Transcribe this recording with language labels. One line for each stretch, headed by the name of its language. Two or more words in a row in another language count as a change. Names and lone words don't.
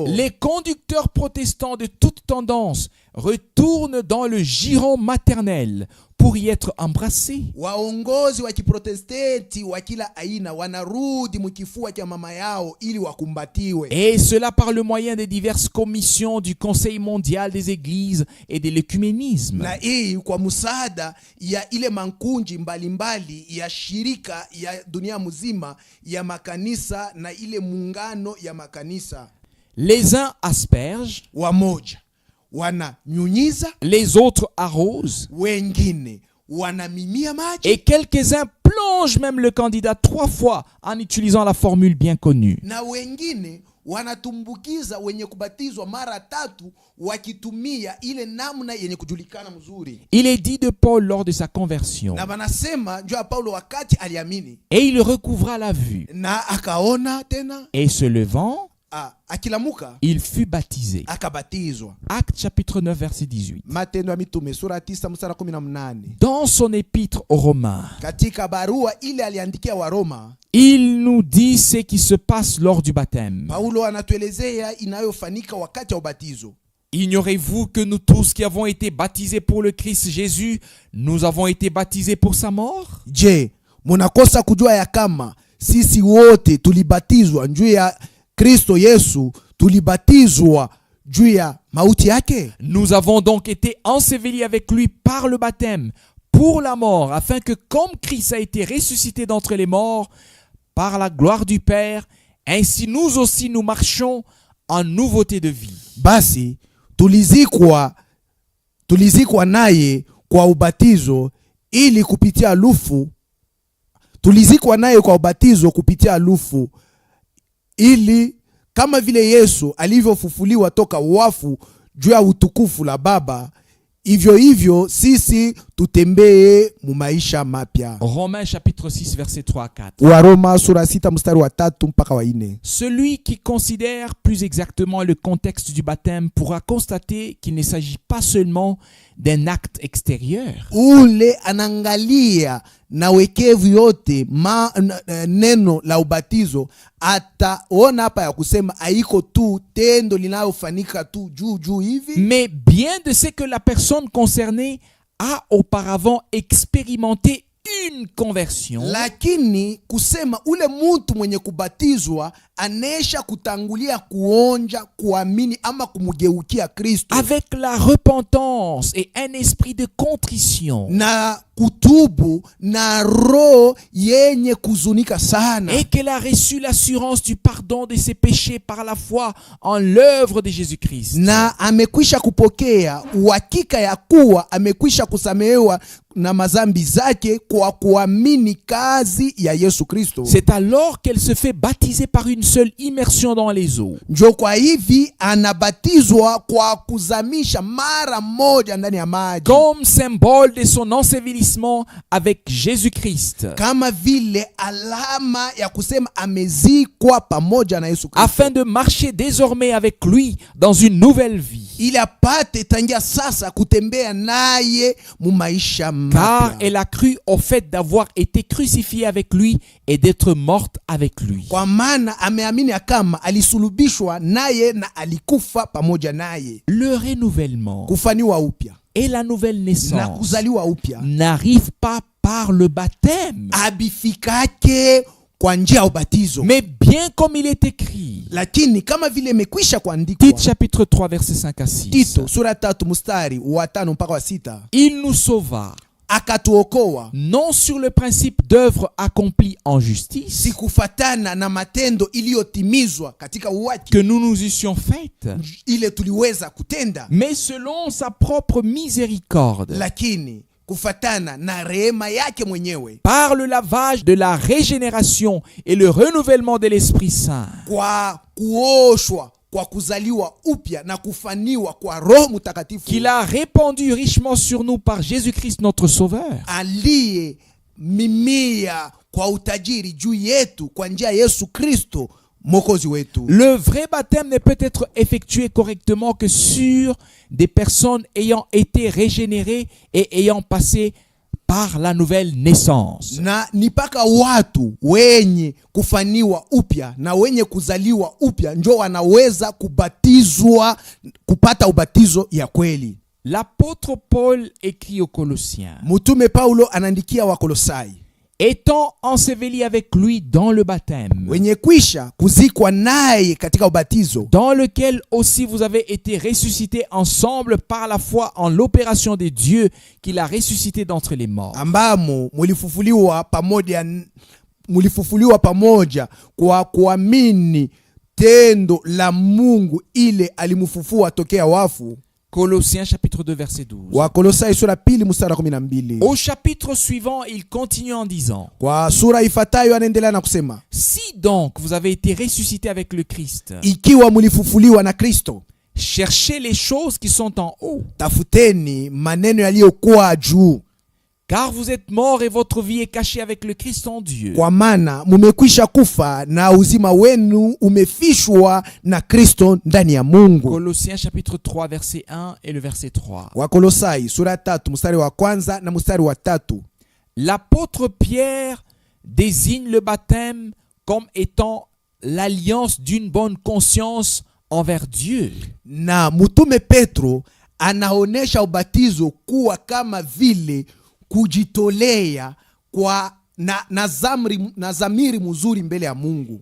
French: Les conducteurs protestants de toute tendance retournent dans le giron maternel pour y être embrassés.
Swahili: Waongozi wa kiprotestenti wa kila aina wanarudi mkifua cha mama yao ili wakumbatiwe.
French: Et cela par le moyen des diverses commissions du Conseil mondial des églises et de l'écuménisme.
Swahili: Na hii kwa msaada ya ile mankunji mbalimbali ya shirika ya dunia mzima ya makanisa na ile muungano ya makanisa.
French: Les uns aspergent,
Swahili: wamoja wananyunyiza,
French: les autres arrosent,
Swahili: wengine wanamimia maji,
French: et quelques-uns plongent même le candidat 3 fois en utilisant la formule bien connue.
Swahili: Na wengine wanatumbukiza wenye kubatizwa mara 3 wakitumia ile namna yenye kujulikana mzuri.
French: Il est dit de Paul lors de sa conversion.
Swahili: Na wanasema njoo Paulo wakati aliamini.
French: Et il recouvra la vue.
Swahili: Na akaona tena.
French: Et se levant,
Swahili: akilamuka,
French: il fut baptisé.
Swahili: Akabatizwa.
French: Acte chapitre 9 verset 18.
Swahili: Matendo ya Mitume sura 9 mstari 18.
French: Dans son épître aux Romains,
Swahili: katika barua ile aliandikia wa Roma,
French: il nous dit ce qui se passe lors du baptême.
Swahili: Paulo anatuelezea inayofanyika wakati wa ubatizo.
French: Ignorez-vous que nous tous qui avons été baptisés pour le Christ Jésus, nous avons été baptisés pour sa mort?
Swahili: Je, munakosa kujua ya kama sisi wote tulibatizwa juu ya Kristo Yesu, tulibatizwa juu ya mauti yake?
French: Nous avons donc été ensevelis avec lui par le baptême pour la mort, afin que comme Christ a été ressuscité d'entre les morts par la gloire du Père, ainsi nous aussi nous marchons en nouveauté de vie.
Swahili: Basi tulizikwa naye kwa ubatizo ili kupitia lufu, tulizikwa naye kwa ubatizo kupitia lufu, ili kama vile Yesu alivyofufuliwa toka wafu juu ya utukufu la Baba, hivyo hivyo sisi tutembee mu maisha mapya.
French: Romains chapitre 6 verset 3 à 4.
Swahili: Waroma sura 6 mstari wa 3 mpaka wa 4.
French: Celui qui considère plus exactement le contexte du baptême pourra constater qu'il ne s'agit pas seulement d'un acte extérieur.
Swahili: ule anaangalia na wekevu yote neno la ubatizo, ataona hapa ya kusema haiko tu tendo linalofanyika tu juu hivi,
French: Mais bien de ce que la personne concernée a auparavant expérimenté une conversion,
Swahili: lakini kusema ule mtu mwenye kubatizwa anesha kutangulia kuonja kuamini ama kumugeukia Kristo
French: avec la repentance et un esprit de contrition,
Swahili: na kutubu na roho yenye kuzunika sana,
French: et qu'elle a reçu l'assurance du pardon de ses péchés par la foi en l'œuvre de Jésus-Christ,
Swahili: na amekwisha kupokea uhakika ya kuwa amekwisha kusamehewa na mazambi zake kwa kuamini kazi ya Yesu Kristo.
French: c'est alors qu'elle se fait baptiser par une seule immersion dans les eaux,
Swahili: Njo kwa hivi anabatizwa kwa kuzamisha mara moja ndani ya maji,
French: comme symbole de son ensevelissement avec Jésus-Christ,
Swahili: kama vile alama ya kusema amezikwa pamoja na Yesu Kristo,
French: afin de marcher désormais avec lui dans une nouvelle vie.
Swahili: ili apate tangia sasa kutembea naye mu maisha
French: Car
Swahili: mapya,
French: elle a cru au fait d'avoir été crucifiée avec lui et d'être morte avec lui.
Swahili: kwa maana ameamini ya kama alisulubishwa naye na alikufa pamoja naye.
French: Le renouvellement
Swahili: Kufaniwa upya
French: et la nouvelle
Swahili: na
French: naissance
Swahili: kuzaliwa upya
French: n'arrivent pas par le baptême,
Swahili: abifikake kwa njia ya ubatizo,
French: mais bien comme il est écrit.
Swahili: lakini kama vile imekwisha kuandikwa.
French: Tite chapitre 3 verset 5 à 6.
Swahili: Tito sura 3 mstari wa 5 mpaka wa 6.
French: Il nous sauva,
Swahili: Akatuokoa
French: non sur le principe d'œuvre accomplie en justice,
Swahili: si kufatana na matendo iliyotimizwa katika uwaki
French: que nous nous eussions faites,
Swahili: ile tuliweza kutenda,
French: mais selon sa propre miséricorde,
Swahili: lakini kufatana na rehema yake mwenyewe,
French: par le lavage de la régénération et le renouvellement de l'Esprit Saint,
Swahili: kwa kuoshwa, kwa kuzaliwa upya na kufaniwa kwa Roho Mtakatifu,
French: qu'il a répandu richement sur nous par Jésus-Christ notre Sauveur,
Swahili: aliye mimia kwa utajiri juu yetu kwa njia ya Yesu Kristo Mwokozi wetu.
French: Le vrai baptême ne peut être effectué correctement que sur des personnes ayant été régénérées et ayant passé par la nouvelle naissance.
Swahili: Na ni paka watu wenye kufaniwa upya na wenye kuzaliwa upya njo wanaweza kubatizwa, kupata ubatizo ya kweli.
French: L'apôtre Paul écrit aux Colossiens:
Swahili: Mtume Paulo anaandikia wa Kolosai,
French: étant enseveli avec lui dans le baptême,
Swahili: wenye kwisha kuzikwa naye katika ubatizo,
French: dans lequel aussi vous avez été ressuscités ensemble par la foi en l'opération de Dieu qui l'a ressuscité d'entre les morts.
Swahili: ambamo mulifufuliwa pamoja kwa kuamini tendo la Mungu ile alimufufua tokea wafu.
French: Colossiens chapitre 2 verset 12.
Swahili: Wa Kolosai sura 2 mstari 12.
French: Au chapitre suivant, il continue en disant:
Swahili: Kwa sura ifatayo anaendelea na kusema,
French: si donc vous avez été ressuscités avec le Christ,
Swahili: ikiwa mulifufuliwa na Kristo,
French: cherchez les choses qui sont en haut,
Swahili: tafuteni maneno yaliyokuwa juu,
French: car vous êtes morts et votre vie est cachée avec le Christ en Dieu.
Swahili: kwa maana mumekwisha kufa na uzima wenu umefishwa na Kristo ndani ya Mungu.
French: Colossiens chapitre 3 verset 1 et le verset 3.
Swahili: Wa Kolosai sura 3 mstari wa kwanza na mstari wa 3.
French: L'apôtre Pierre désigne le baptême comme étant l'alliance d'une bonne conscience envers Dieu.
Swahili: Na mtume Petro anaonesha ubatizo kuwa kama vile kujitolea kwa na zamiri mzuri mbele ya Mungu.